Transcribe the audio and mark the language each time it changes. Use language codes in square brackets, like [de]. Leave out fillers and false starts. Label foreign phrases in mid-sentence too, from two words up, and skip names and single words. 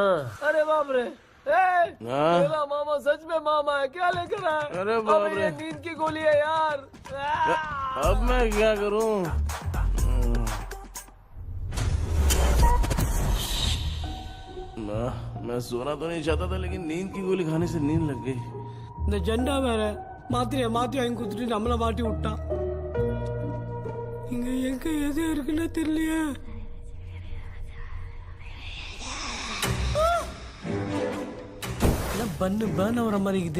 [hi] अरे बाप रे, मेरा मामा सच में मामा है, क्या लेकर आया? अरे बाप रे, ये नींद की गोली है यार। अब मैं क्या करूँ? मैं सोना तो नहीं चाहता था, लेकिन नींद की गोली खाने से नींद लग गई। [ta] இந்த ஜெண்டா வேற மாத்திரைய மாத்தி வாங்கி கொடுத்துட்டு நம்மள மாட்டி விட்டான். இங்க எங்க எது இருக்குன்னு தெரியலையே. பண்ணு பர்ன் ஆகுற மாதிரி இருக்குது.